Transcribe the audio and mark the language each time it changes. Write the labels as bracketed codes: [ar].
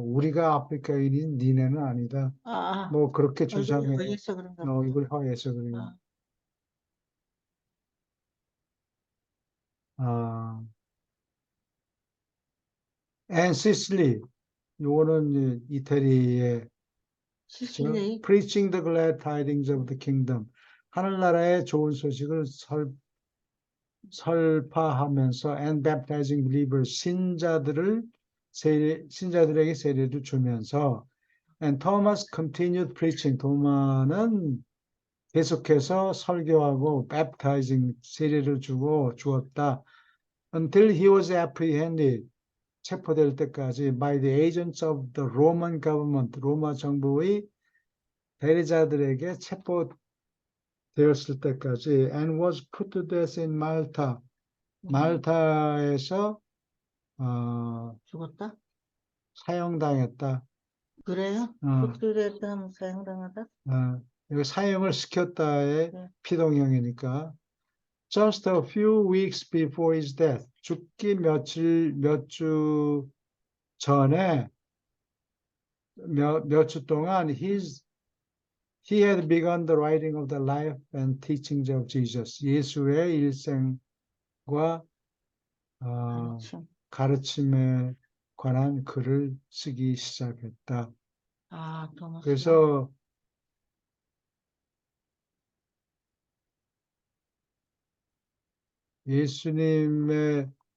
[ko] 우리가 아프리카인인 니네는 아니다. 뭐 그렇게 주장해요. 이걸 허해서 그래요. [en] and Sicily, [ko] 요거는 이태리의 시실리? [en] preaching the glad tidings of the kingdom. [ko] 하늘나라의 좋은 소식을 설파하면서 [en] and baptizing believers, [ko] 신자들에게 세례를 주면서 [en] and Thomas continued preaching. [ko] 도마는 계속해서 설교하고 [en] baptizing, [ko] 세례를 주었다. [en] until he was apprehended. [ko] 체포될 때까지 [en] by the agents of the Roman government. [ko] 로마 정부의 대리자들에게 체포되었을 때까지 [en] and was put to death in Malta. [ko] 말타에서 죽었다? 사형당했다. 그래요? put to death 하면 사형당하다? 여기 사형을 시켰다의 피동형이니까. [en] Just a few weeks before his death. [ko] 죽기 몇 주 전에 몇 주 동안 [en] he had begun the writing of the life and teachings of Jesus. [ko] 예수의 일생과 가르침에 관한 글을 쓰기 시작했다. 토마스가? 그래서 예수님의